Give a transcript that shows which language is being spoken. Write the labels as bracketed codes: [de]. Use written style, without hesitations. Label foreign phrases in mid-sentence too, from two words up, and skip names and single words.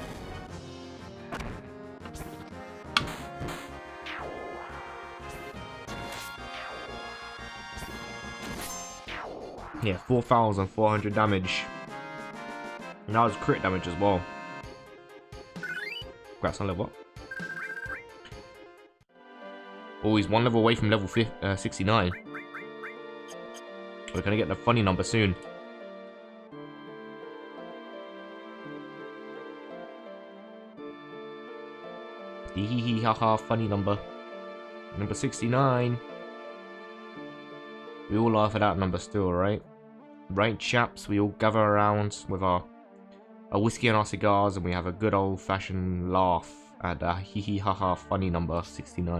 [en] Yeah, 4,400 damage. And that was crit damage as well. Congrats on level up. Oh, he's one level away from level 69. We're gonna get the funny number soon. Hee hee hee ha ha, funny number. Number 69. We all laugh at that number still, right? Right, chaps? We all gather around with our whiskey and our cigars, and we have a good old-fashioned laugh at hee hee ha ha funny number 69.